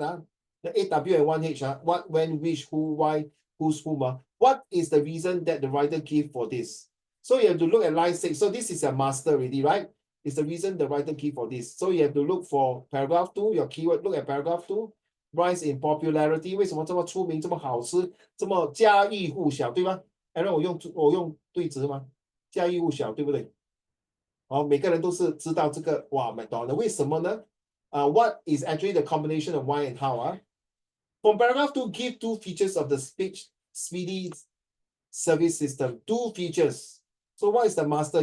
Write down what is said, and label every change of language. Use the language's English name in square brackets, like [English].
[English] The 8W and 1H, what, when, which, who, why, whose, whom. What is the reason that the writer give for this? So you have to look at line 6. So this is a master already, right? It's the reason the writer give for this. So you have to look for paragraph 2, your keyword, look at paragraph 2, rise in popularity. [Chinese] 为什么这么出名，这么好吃，这么家喻户晓，对吗？然后我用对值吗？家喻户晓，对不对？每个人都是知道这个哇 [English] McDonald， [Chinese] 为什么呢？ [English] What is actually the combination of why and how? From paragraph 2, give 2 features of the speedy service system. 2 features. So what is the master?